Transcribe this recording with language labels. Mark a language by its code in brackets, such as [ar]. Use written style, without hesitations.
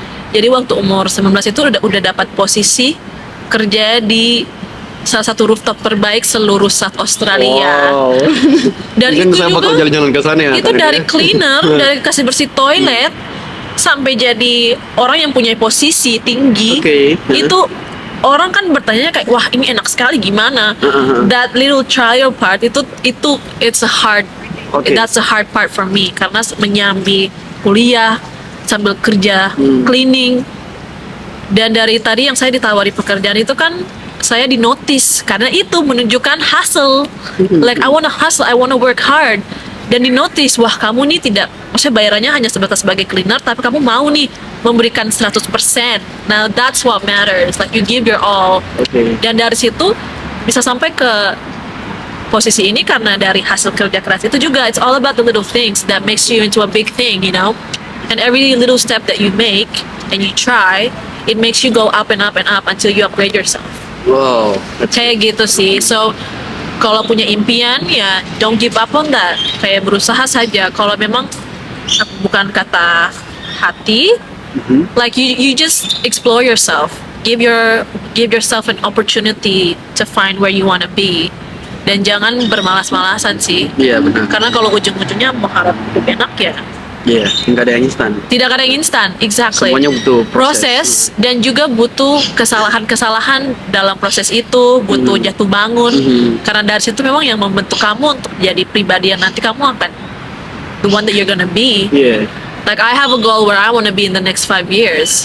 [id] Jadi waktu umur 19 itu udah dapat posisi kerja di salah satu rooftop terbaik seluruh South Australia. Dan itu saya bakal juga jalan-jalan ke sana ya. Itu dari cleaner, dari kasih bersih toilet sampai jadi orang yang punya posisi tinggi. Itu orang kan bertanya kayak, wah ini enak sekali gimana? [en] That little trial part itu it's a hard, that's a hard part for me, [id] karena menyambi kuliah sambil kerja [en] cleaning. [id] Dan dari tadi yang saya ditawari pekerjaan itu kan saya dinotis karena itu menunjukkan hustle. [en] Like I wanna hustle, I wanna work hard. [id] Dan dinotis, wah kamu nih tidak, maksudnya bayarannya hanya sebatas sebagai cleaner, tapi kamu mau nih memberikan 100%. [en] Now that's what matters, like you give your all. [id] Dan dari situ bisa sampai ke posisi ini karena dari hasil kerja keras itu juga. [en] It's all about the little things that makes you into a big thing, you know. And every little step that you make and you try, it makes you go up and up and up until you upgrade yourself. [id] Kayak gitu sih. [en] So [id] kalau punya impian ya [en] don't give up on that. [id] Kayak berusaha saja. Kalau memang bukan kata hati, [en] like you just explore yourself. give yourself an opportunity to find where you wanna be. [id] Dan jangan bermalas-malasan sih. Iya benar. Karena kalau ujung-ujungnya mengharap hidup enak ya. Iya, nggak ada yang instan. Tidak ada yang instan, exactly. Semuanya butuh proses dan juga butuh kesalahan-kesalahan dalam proses itu, butuh jatuh bangun. Karena dari situ memang yang membentuk kamu untuk jadi pribadi yang nanti kamu akan [en] the one that you're gonna be. [id] Iya. [en] Like I have a goal where I want to be in the next 5 years.